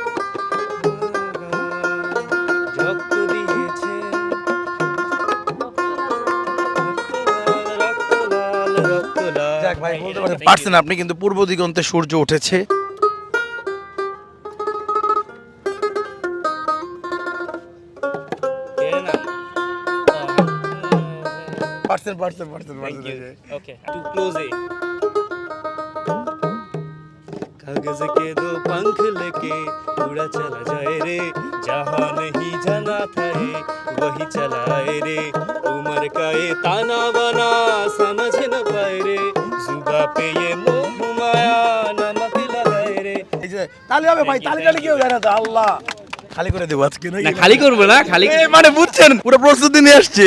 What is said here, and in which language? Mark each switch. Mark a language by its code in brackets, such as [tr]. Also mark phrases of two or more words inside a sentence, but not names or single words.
[bn] রক্ত দিয়েছে রক্ত লাল, রক্ত লাল। যাক ভাই বলতে পারছেন। [en] Thank you. [bn] পারছেন আপনি কিন্তু পূর্ব দিগন্তে সূর্য উঠেছে। এর নাম? পারছেন পারছেন পারছেন [en] Thank [bn] পারছেন। [en] you. Okay, too close है। [hi] कागज के दो पंख लेके उड़ा चला जाए रे, जहाँ नहीं जाना था रे वही चलाए रे, उम्र का ये ताना बाना समझ न पाए रे, जुबा पे ये मोह माया नमक लगाए रे। [bn] এই যে তালি হবে ভাই, তালি তালি কেউ জানে না আল্লাহ। খালি করে দেব আজকে নাকি? না খালি করবো না, খালি এই মানে বুঝছেন পুরো প্রস্তুতি নিয়ে আসছে।